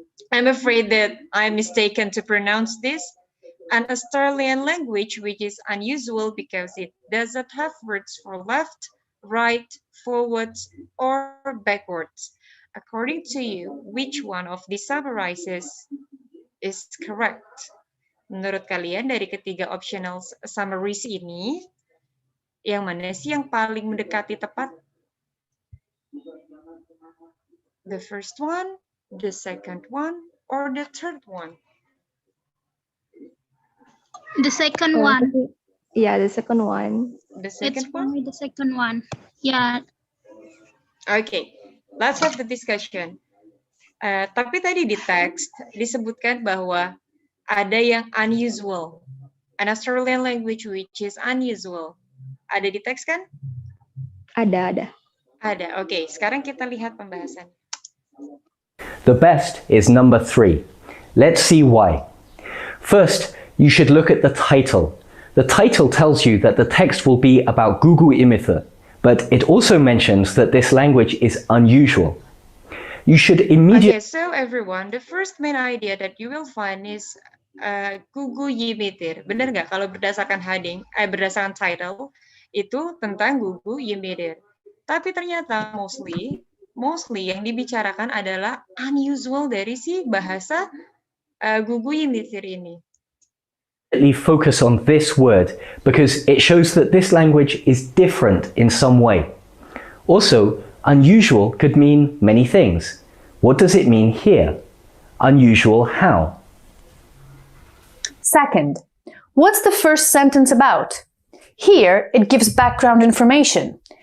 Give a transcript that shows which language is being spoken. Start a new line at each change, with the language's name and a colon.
English: I'm afraid that I'm mistaken to pronounce this. An Australian language which is unusual because it doesn't have words for left, right, forwards, or backwards. According to you, which one of these summarizes is correct?
Indonesian: Menurut kalian dari ketiga optional summaries ini, yang mana sih yang paling mendekati tepat?
English: The first one, the second one, or the third one? The second one. Yeah, the second one. The second one? The second one. Yeah. Okay, let's have the discussion.
Indonesian: Tapi tadi di teks disebutkan bahwa ada yang unusual.
English: An Australian language which is unusual.
Indonesian: Ada di teks kan? Ada. Ada, oke. Sekarang kita lihat pembahasan.
English: The best is number 3. Let's see why. First, you should look at the title. The title tells you that the text will be about Gugu Imitha, but it also mentions that this language is unusual. You should immediately... Okay, so everyone, the first main idea that you will find is Gugu Yimitir.
Indonesian: Benar nggak kalau berdasarkan heading, berdasarkan title, itu tentang Gugu Yimitir. Tapi ternyata mostly yang dibicarakan adalah unusual dari si bahasa Gugu Yimitir ini.
English: Focus on this word because it shows that this language is different in some way. Also, unusual could mean many things. What does it mean here? Unusual how? Second, what's the first sentence about? Here, it gives background information.